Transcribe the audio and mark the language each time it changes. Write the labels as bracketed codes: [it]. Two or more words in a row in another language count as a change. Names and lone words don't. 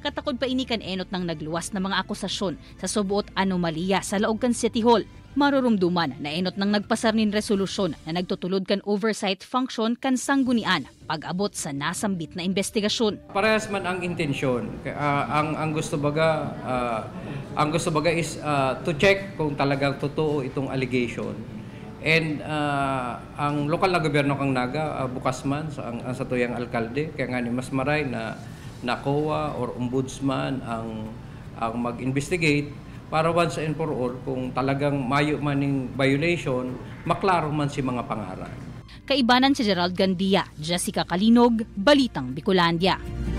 [bik] Katakod pa ini kan enot ng nagluwas na mga akusasyon sa subuot anomalya sa laog kan City Hall. Marurumduman na enot ng nagpasar nin resolusyon na nagtutulod kan oversight function kan sanggunian pag-abot sa nasambit na investigasyon. Parehas man ang intensyon. Ang gusto baga [en] is to check [bik] kung talagang totoo itong allegation. And ang lokal na gobyerno kang Naga bukas man ang sa tuyang alkalde kaya nga ni mas maray na COA or ombudsman ang mag-investigate para [en] once and for all, [bik] kung talagang mayo maning violation, maklaro man si mga pangaran. Kaibanan si Gerald Gandia, Jessica Kalinog, Balitang Bicolandia.